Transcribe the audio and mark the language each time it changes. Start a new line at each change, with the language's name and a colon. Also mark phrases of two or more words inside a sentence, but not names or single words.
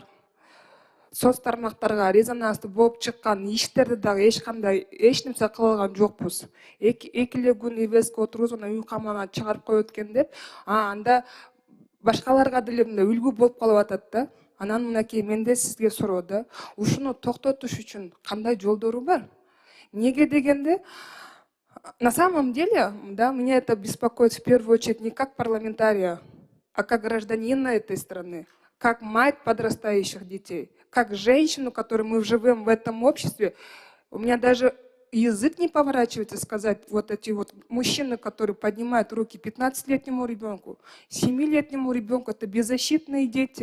Kyrgyz: Соц тармактарга резонанстуу болуп чыккан иштерди дагы эч нерсе кыла алган жокпуз. Эки эле күн ИВСК отургузуп, анан үй камагынан чыгарып коет экен деп, анда башкаларга деле мындай үлгү болуп калып атат да. Анан мынакей менде сизге суроо да, ушуну токтотуш үчүн кандай жолдору бар? Неге дегенде,
Russian: на самом деле, да, меня это беспокоит в первую очередь не как парламентария, а как гражданина этой страны, как мать подрастающих детей, как женщину, которой мы живем в этом обществе. У меня даже язык не поворачивается сказать, вот эти вот мужчины, которые поднимают руки 15-летнему ребенку, 7-летнему ребенку, это беззащитные дети.